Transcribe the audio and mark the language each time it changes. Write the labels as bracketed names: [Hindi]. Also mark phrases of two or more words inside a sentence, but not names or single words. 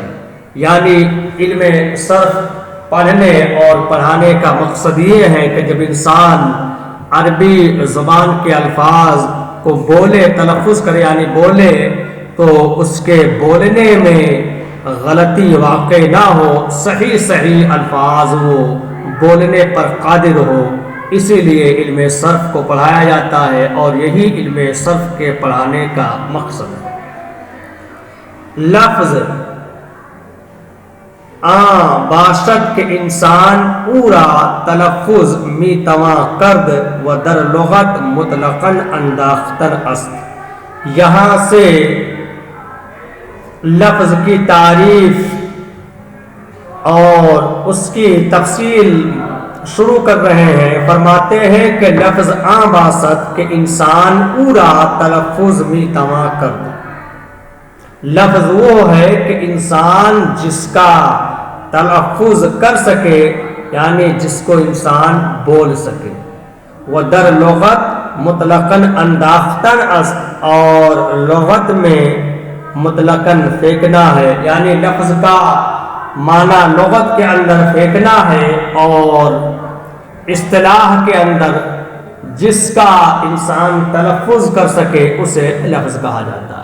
[Urdu] یعنی علم صرف پڑھنے اور پڑھانے کا مقصد یہ ہے کہ جب انسان عربی زبان کے الفاظ کو بولے، تلفظ کرے یعنی بولے، تو اس کے بولنے میں غلطی واقع نہ ہو، صحیح الفاظ وہ بولنے پر قادر ہو۔ اسی لیے علم صرف کو پڑھایا جاتا ہے اور یہی علم صرف کے پڑھانے کا مقصد ہے۔ [Persian] لفظ باشد کہ انسان پورا تلفظ می تواں کرد و در لغت مطلقاً انداختن است۔ [Urdu] یہاں سے لفظ کی تعریف اور اس کی تفصیل شروع کر رہے ہیں۔ فرماتے ہیں کہ [Persian] لفظ باشد کہ انسان پورا تلفظ می تواں کرد۔ [Urdu] لفظ وہ ہے کہ انسان جس کا تلفظ کر سکے، یعنی جس کو انسان بول سکے۔ [Persian] وہ در لغت مطلقاً انداختن است، [Urdu] اور لغت میں مطلقاً پھینکنا ہے، یعنی لفظ کا معنی لغت کے اندر پھینکنا ہے، اور اصطلاح کے اندر جس کا انسان تلفظ کر سکے اسے لفظ کہا جاتا ہے۔